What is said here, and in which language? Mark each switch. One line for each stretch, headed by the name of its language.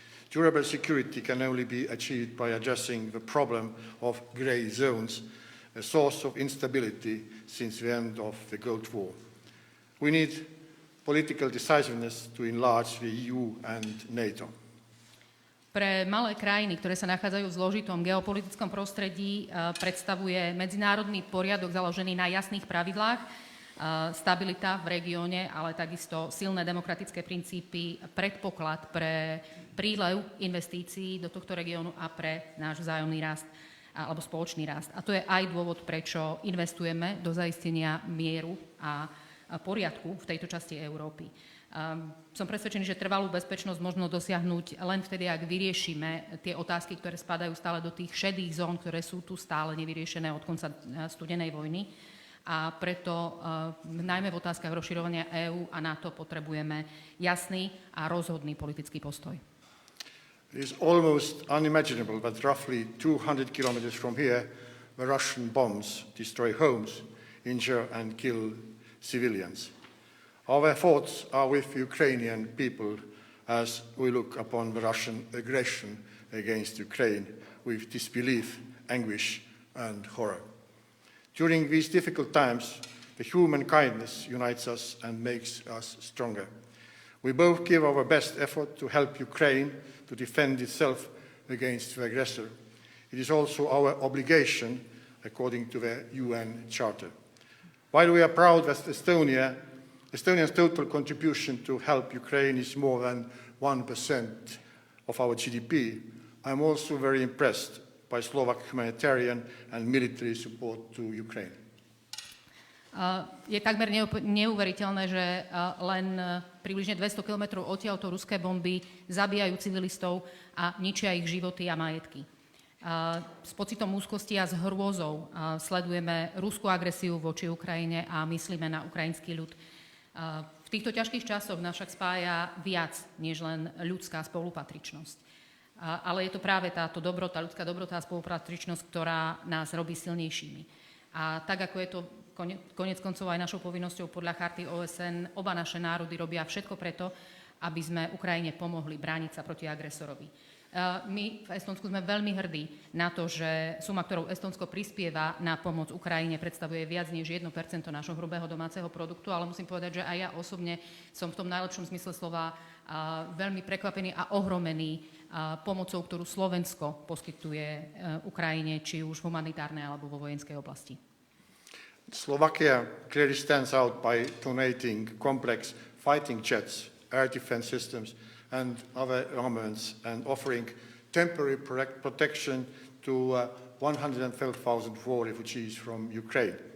English: Durable security can only be achieved by addressing the problem of grey zones, a source of instability since the end of the Cold War. We need political decisiveness to enlarge the EU and NATO.
Slovak: Pre malé krajiny, ktoré sa nachádzajú v zložitom geopolitickom prostredí, predstavuje medzinárodný poriadok založený na jasných pravidlách, stabilita v regióne, ale takisto silné demokratické princípy, predpoklad pre prílev investícií do tohto regiónu a pre náš vzájomný rast alebo spoločný rast. A to je aj dôvod, prečo investujeme do zaistenia mieru a poriadku v tejto časti Európy. Som presvedčený, že trvalú bezpečnosť možno dosiahnuť len vtedy, ak vyriešime tie otázky, ktoré spadajú stále do tých šedých zón, ktoré sú tu stále nevyriešené od konca studenej vojny. a preto najmä v otázkach rozširovania EÚ a NATO potrebujeme jasný a rozhodný politický postoj.
English: It is almost unimaginable that roughly 200 kilometers from here, the Russian bombs destroy homes, injure and kill civilians. Our thoughts are with Ukrainian people as we look upon the Russian aggression against Ukraine with disbelief, anguish and horror. During these difficult times, the human kindness unites us and makes us stronger. We both give our best effort to help Ukraine to defend itself against the aggressor. It is also our obligation according to the UN Charter. While we are proud that Estonia's total contribution to help Ukraine is more than 1% of our GDP, I'm also very impressed by Slovak humanitarian and military support to Ukraine.
Slovak: Je takmer neuveriteľné, že len približne 200 kilometrov odtiaľto ruské bomby zabíjajú civilistov a ničia ich životy a majetky. S pocitom úzkosti a s hrôzou sledujeme ruskú agresiu voči Ukrajine a myslíme na ukrajinský ľud. V týchto ťažkých časoch nás však spája viac, než len ľudská spolupatričnosť. Ale je to práve táto dobrota, ľudská dobrota a spolupatričnosť, ktorá nás robí silnejšími. A tak, ako je to koniec koncov aj našou povinnosťou podľa charty OSN, oba naše národy robia všetko preto, aby sme Ukrajine pomohli brániť sa proti agresorovi. My v Estonsku sme veľmi hrdí na to, že suma, ktorou Estonsko prispieva na pomoc Ukrajine, predstavuje viac než 1% nášho hrubého domáceho produktu, ale musím povedať, že aj ja osobne som v tom najlepšom zmysle slova veľmi prekvapený a ohromený pomocou, ktorú Slovensko poskytuje Ukrajine, či už v humanitárnej alebo vo vojenskej oblasti.
English: Slovakia clearly stands out by donating complex fighting jets, air defense systems and other armaments and offering temporary protection to 112,000 war refugees from Ukraine.